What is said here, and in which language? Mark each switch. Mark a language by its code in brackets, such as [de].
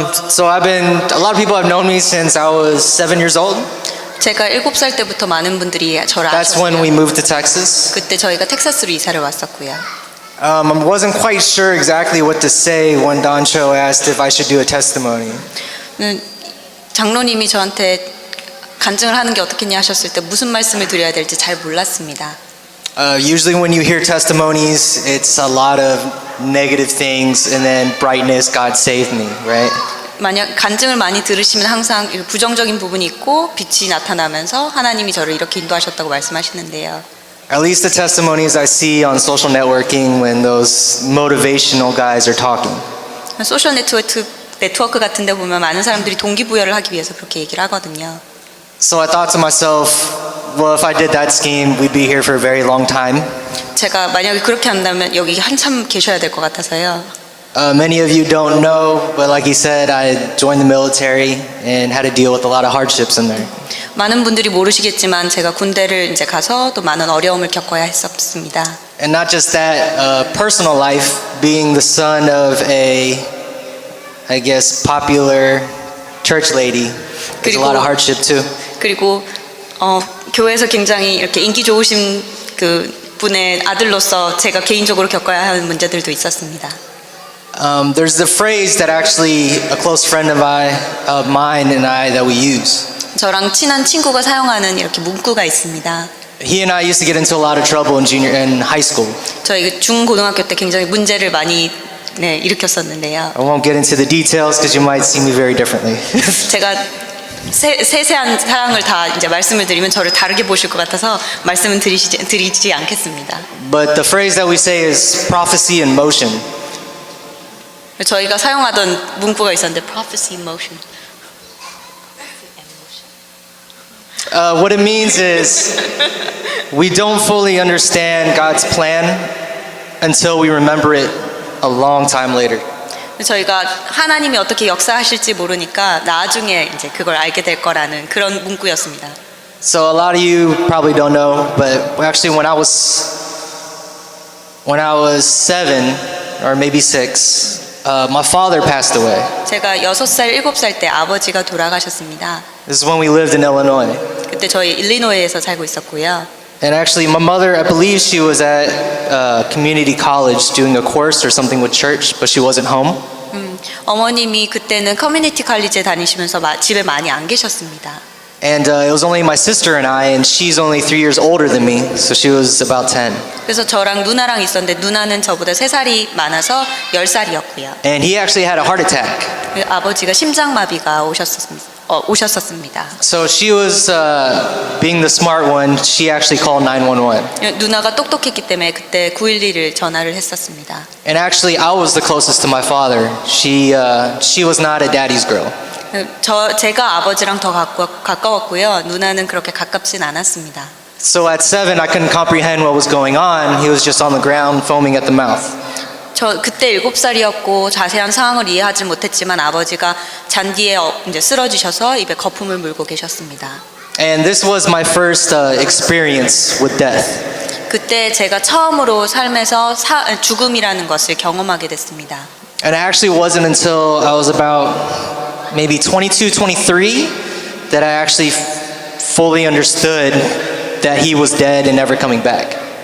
[en] So a lot of people have known me since I was 7 years old. [ko] 제가 7살 때부터 많은 분들이 저를 [en] That's when we [ko] 아셨어요. [en] moved to Texas. [ko] 그때 저희가 텍사스로 이사를 왔었고요. [en] I wasn't quite sure exactly what to say when Don Cho asked if I should do a testimony. [ko] 장로님이 저한테 간증을 하는 게 어떻겠냐 하셨을 때 무슨 말씀을 드려야 될지 잘 몰랐습니다. [en] Usually when you hear testimonies, it's a lot of negative things and then brightness, God saved me, right? [ko] 만약 간증을 많이 들으시면 항상 부정적인 부분이 있고 빛이 나타나면서 하나님이 저를 이렇게 인도하셨다고 말씀하시는데요. [en] At least the testimonies I see on social networking when those motivational guys are talking. [ko] 소셜 네트워크 같은 데 보면 많은 사람들이 동기부여를 하기 위해서 그렇게 얘기를 하거든요. [en] So I thought to myself, well, if I did that scheme, we'd be here for a very long time. [ko] 제가 만약에 그렇게 한다면 여기 한참 계셔야 될 것 같아서요. [en] Many of you don't know, but like he said, I joined the military and had to deal with a lot of hardships in there. [ko] 많은 분들이 모르시겠지만 제가 군대를 이제 가서 또 많은 어려움을 겪어야 했었습니다. [en] And not just that, personal life, being the son of a, I guess, popular church lady, there's a lot of hardship too. [ko] 그리고 교회에서 굉장히 이렇게 인기 좋으신 그 분의 아들로서 제가 개인적으로 겪어야 하는 문제들도 있었습니다. [en] There's the phrase that actually a close friend of mine and I that we use. [ko] 저랑 친한 친구가 사용하는 이렇게 문구가 있습니다. [en] He and I used to get into a lot of trouble in high school. [ko] 저희 중고등학교 때 굉장히 문제를 많이 일으켰었는데요. [en] I won't get into the details because you might see me very differently. [ko] 제가 세세한 사항을 다 이제 말씀을 드리면 저를 다르게 보실 것 같아서 말씀은 드리지 않겠습니다. [en] But the phrase that we say is prophecy in motion. [ko] 저희가 사용하던 문구가 있었는데 [en] prophecy in motion. What it means is we don't fully understand God's plan until we remember it a long time later. [ko] 저희가 하나님이 어떻게 역사하실지 모르니까 나중에 이제 그걸 알게 될 거라는 그런 문구였습니다. [en] So a lot of you probably don't know, but actually when I was 7 or maybe 6, my father passed away. [ko] 제가 6살, 7살 때 아버지가 돌아가셨습니다. [en] This is when we lived in Illinois. [ko] 그때 저희 일리노이에서 살고 있었고요. [en] And actually my mother, I believe she was at community college doing a course or something with church, but she wasn't home. [ko] 어머님이 그때는 커뮤니티 칼리지에 다니시면서 집에 많이 안 계셨습니다. [en] And it was only my sister and I, and she's only 3 years older than me, so she was about 10. [ko] 그래서 저랑 누나랑 있었는데 누나는 저보다 3살이 많아서 10살이었고요. [en] And he actually had a heart attack. [ko] 아버지가 심장마비가 오셨었습니다. [en] So she was being the smart one, she actually called 911. [ko] 누나가 똑똑했기 때문에 그때 911을 전화를 했었습니다. [en] And actually I was the closest to my father. She was not a daddy's girl. [ko] 제가 아버지랑 더 가까웠고요. 누나는 그렇게 가깝진 않았습니다. [en] So at 7 I couldn't comprehend what was going on. He was just on the ground foaming at the mouth. [ko] 저 그때 7살이었고 자세한 상황을 이해하지 못했지만 아버지가 잔디에 이제 쓰러지셔서 입에 거품을 물고 계셨습니다. [en] And this was my first experience with death. [ko] 그때 제가 처음으로 삶에서 죽음이라는 것을 경험하게 됐습니다. [en] And it actually wasn't until I was about maybe 22, 23 that I actually fully understood that he was dead and never coming back.